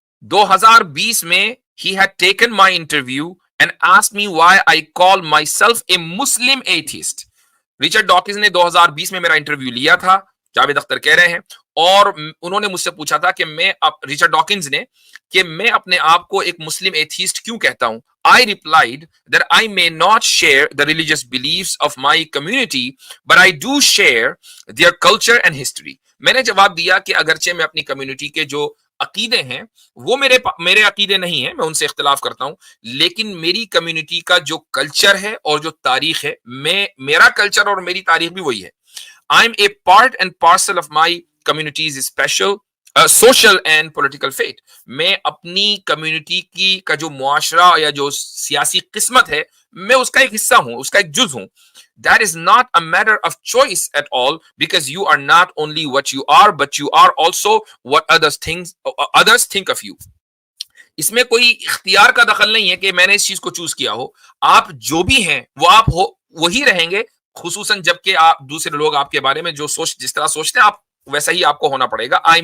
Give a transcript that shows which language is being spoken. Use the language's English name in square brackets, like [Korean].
[English] 2020 میں he had taken my interview and asked me why I call myself a Muslim atheist. [Urdu] Richard Dawkins نے 2020 میں میرا interview لیا تھا، جاوید اختر کہہ رہے ہیں، اور انہوں نے مجھ سے پوچھا تھا کہ ریچرڈ ڈاکنز نے کہ میں اپنے آپ کو ایک مسلم ایتھیسٹ کیوں کہتا ہوں. [English] I replied that I may not share the religious beliefs of my community, but I do share their culture and history. [Urdu] میں نے جواب دیا کہ اگرچہ میں اپنی کمیونٹی کے جو عقیدے ہیں وہ میرے عقیدے نہیں ہیں، میں ان سے اختلاف کرتا ہوں، لیکن میری کمیونٹی کا جو کلچر ہے اور جو تاریخ ہے، میرا کلچر اور میری تاریخ بھی وہی ہے. [English] I'm a part and parcel of my community's special social and political fate. [Urdu] میں اپنی کمیونٹی کا جو معاشرہ یا جو سیاسی قسمت ہے میں اس کا ایک حصہ ہوں، اس کا ایک جز ہوں. [English] That is not a matter of choice at all, because you are not only what you are, but you are also what others think of you. [Urdu] اس میں کوئی اختیار کا دخل نہیں ہے کہ میں نے اس چیز کو چوز کیا ہو. آپ جو بھی ہیں وہ آپ وہی رہیں گے، خصوصاً جب کہ آپ دوسرے لوگ آپ کے بارے میں جس طرح سوچتے ہیں آپ ویسا ہی آپ کو ہونا پڑے گا.